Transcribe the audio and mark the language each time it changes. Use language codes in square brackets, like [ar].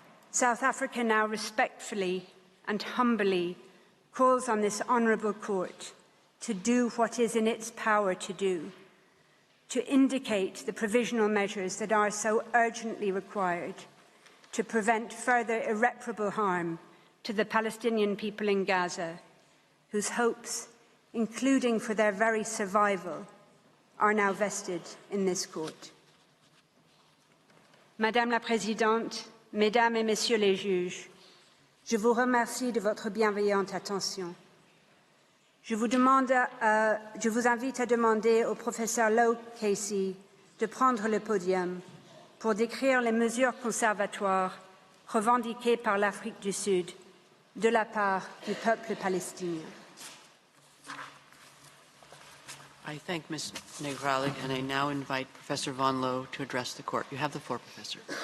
[en] South Africa now respectfully and humbly calls on this honourable court to do what is in its power to do, to indicate the provisional measures that are so urgently required to prevent further irreparable harm to the Palestinian people in Gaza, whose hopes, including for their very survival, are now vested in this court. [fr] Madame la Présidente, Mesdames et Messieurs les juges, je vous remercie de votre bienveillante attention. Je vous invite à demander au professeur Lowe Casey de prendre le podium pour décrire les mesures conservatoires revendiquées par l'Afrique du Sud de la part du peuple palestinien. [en] I thank Ms. Negrali, and I now invite Professor Von Lowe to address the court. You have the floor, Professor.